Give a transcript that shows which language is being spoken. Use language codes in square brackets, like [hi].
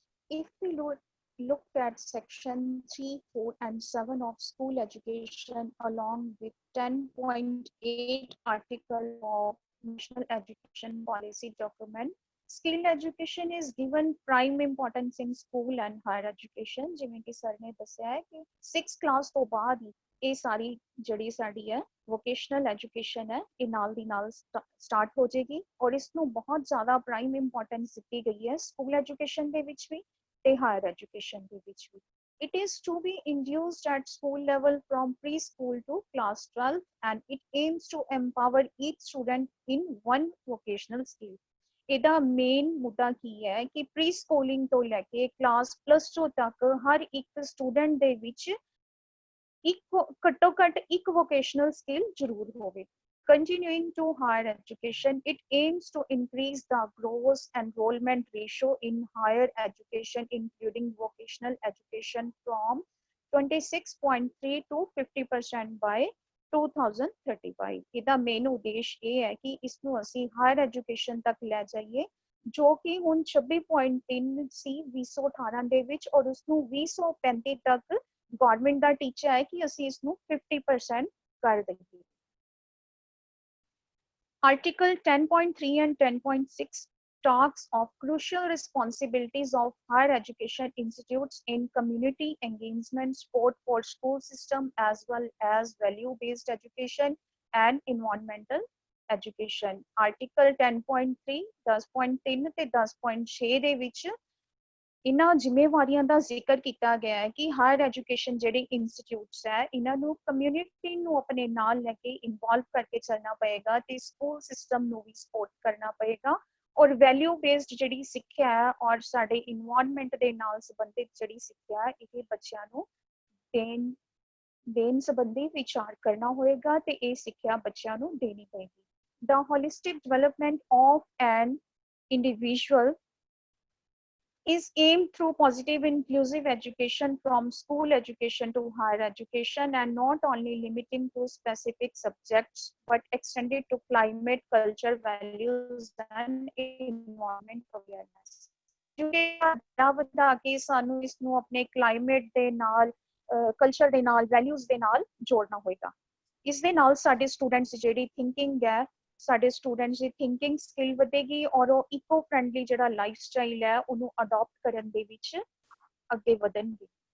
[en] If we look at section 3, 4, and 7 of school education along with 10.8 article of National Education Policy document, skill education is given prime importance in school and higher education। [pa] ਜਿਵੇਂ ਕਿ sir ਨੇ ਦੱਸਿਆ ਹੈ ਕਿ 6th class ਤੋਂ ਬਾਅਦ ਹੀ ਇਹ ਸਾਰੀ ਜਿਹੜੀ ਸਾਡੀ ਹੈ ਵੋਕੇਸ਼ਨਲ ਐਜੂਕੇਸ਼ਨ ਹੈ ਇਹ ਨਾਲ ਦੀ ਨਾਲ ਸਟਾਰਟ ਹੋ ਜਾਏਗੀ ਔਰ ਇਸ ਨੂੰ ਬਹੁਤ ਜ਼ਿਆਦਾ ਪ੍ਰਾਈਮ ਇੰਪੋਰਟੈਂਸ ਦਿੱਤੀ ਗਈ ਹੈ ਸਕੂਲ ਐਜੂਕੇਸ਼ਨ ਦੇ ਵਿੱਚ ਵੀ ਤੇ ਹਾਇਰ ਐਜੂਕੇਸ਼ਨ ਦੇ ਵਿੱਚ ਵੀ। [en] It is to be introduced at school level from preschool to class 12 and it aims to empower each student in one vocational skill। [pa] ਇਹਦਾ ਮੇਨ ਮੁੱਦਾ ਕੀ ਹੈ ਕਿ ਪ੍ਰੀ ਸਕੂਲਿੰਗ ਤੋਂ ਲੈ ਕੇ ਕਲਾਸ +2 ਤੱਕ ਹਰ ਇੱਕ ਸਟੂਡੈਂਟ ਦੇ ਵਿੱਚ ਘੱਟੋ ਘੱਟ ਇੱਕ ਵੋਕੇਸ਼ਨਲ ਸਕਿੱਲ ਜ਼ਰੂਰ ਹੋਵੇ। [en] Continuing to higher education, it aims to increase the gross enrollment ratio in higher education, including vocational education, from 26.3 to 50% by 2035। [pa] ਇਹਦਾ ਮੇਨ ਉਦੇਸ਼ ਇਹ ਹੈ ਕਿ ਇਸ ਨੂੰ ਅਸੀਂ ਹਾਇਰ ਐਜੂਕੇਸ਼ਨ ਤੱਕ ਲੈ ਜਾਈਏ ਜੋ ਕਿ ਹੁਣ 26.3 ਸੀ 2018 ਦੇ ਵਿੱਚ ਔਰ ਉਸ ਨੂੰ 2035 ਤੱਕ ਗਵਰਨਮੈਂਟ ਦਾ ਟੀਚਾ ਹੈ ਕਿ ਅਸੀਂ ਇਸ ਨੂੰ 50% ਕਰ ਦਈਏ। [en] Article 10.3 and 10.6 talks of crucial responsibilities of higher education institutes in community engagement, support for school system, as well as value-based education and environmental education। [pa] Article 10.3 10.3 ਤੇ 10.6 ਦੇ ਵਿੱਚ ਇਹਨਾਂ ਜ਼ਿੰਮੇਵਾਰੀਆਂ ਦਾ ਜ਼ਿਕਰ ਕੀਤਾ ਗਿਆ ਹੈ ਕਿ ਹਾਇਰ ਐਜੂਕੇਸ਼ਨ ਜਿਹੜੇ ਇੰਸਟੀਟਿਊਟਸ ਹੈ ਇਹਨਾਂ ਨੂੰ ਕਮਿਊਨਿਟੀ ਨੂੰ ਆਪਣੇ ਨਾਲ ਲੈ ਕੇ ਇਨਵੋਲਵ ਕਰਕੇ ਚੱਲਣਾ ਪਏਗਾ ਤੇ ਸਕੂਲ ਸਿਸਟਮ ਨੂੰ ਵੀ ਸਪੋਰਟ ਕਰਨਾ ਪਏਗਾ ਔਰ ਵੈਲਿਊ ਬੇਸਡ ਜਿਹੜੀ ਸਿੱਖਿਆ ਹੈ ਔਰ ਸਾਡੇ ਇਨਵਾਇਰਨਮੈਂਟ ਦੇ ਨਾਲ ਸੰਬੰਧਿਤ ਜਿਹੜੀ ਸਿੱਖਿਆ ਹੈ ਇਹ ਬੱਚਿਆਂ ਨੂੰ ਦੇਣ ਸੰਬੰਧੀ ਵਿਚਾਰ ਕਰਨਾ ਹੋਏਗਾ ਤੇ ਇਹ ਸਿੱਖਿਆ ਬੱਚਿਆਂ ਨੂੰ ਦੇਣੀ ਪਏਗੀ। [en] The holistic development of an individual is aimed through positive inclusive education from school education to higher education and not only limiting to specific subjects but extended to climate, culture, values and environment awareness। [pa] ਜੋ ਵਧਾ ਕੇ ਸਾਨੂੰ ਇਸ ਨੂੰ ਆਪਣੇ climate ਦੇ ਨਾਲ culture ਦੇ ਨਾਲ ਵੈਲਿਊਜ਼ ਦੇ ਨਾਲ ਜੋੜਨਾ ਹੋਏਗਾ। ਇਸ ਦੇ ਨਾਲ ਸਾਡੇ ਸਟੂਡੈਂਟਸ ਜਿਹੜੀ ਥਿੰਕਿੰਗ ਹੈ ਸਾਡੇ ਸਟੂਡੈਂਟਸ ਦੀ ਥਿੰਕਿੰਗ ਸਕਿੱਲ ਵਧੇਗੀ ਔਰ ਉਹ ਇਕੋ ਫਰੈਂਡਲੀ ਜਿਹੜਾ ਲਾਈਫ ਸਟਾਈਲ ਹੈ ਉਹਨੂੰ ਅਡਾਪਟ ਕਰਨ ਦੇ ਵਿੱਚ ਅੱਗੇ ਵਧਣਗੇ।